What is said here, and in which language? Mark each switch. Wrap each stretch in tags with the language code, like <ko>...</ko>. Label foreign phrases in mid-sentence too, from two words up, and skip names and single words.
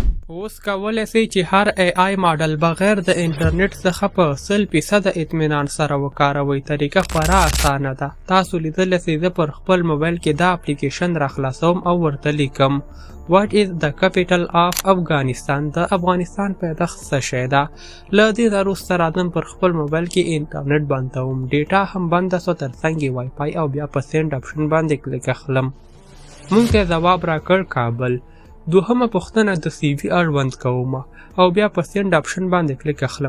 <ps>اوس کولی سئ چې هر</ps> <en>AI model</en> <ps>بغیر د انټرنیټ څخه په 100% اطمینان سره وکاروئ. طریقه خورا اسانه ده. تاسو لیدلی سئ زه پر خپل موبایل کې دا اپلیکیشن راخلاصوم او ورته لیکم</ps> <en>What is the capital of</en> <ps>افغانستان؟ د افغانستان پیداښت څه شی ده؟ له دې نه وروسته راځم پر خپل موبایل کې انټرنیټ بندوم. ډیټا هم بنده سوه، ترڅنګ یې وای فای او بیا په</ps> <en>send option</en> <ps>باندې کلیک اخلم. مونږ ته ځواب راکړ کابل. دوهمه پوښتنه د سی وي اړوند کومه او بیا په</ps> <en>send option</en> <ps>باندې کلیک اخلم.</ps>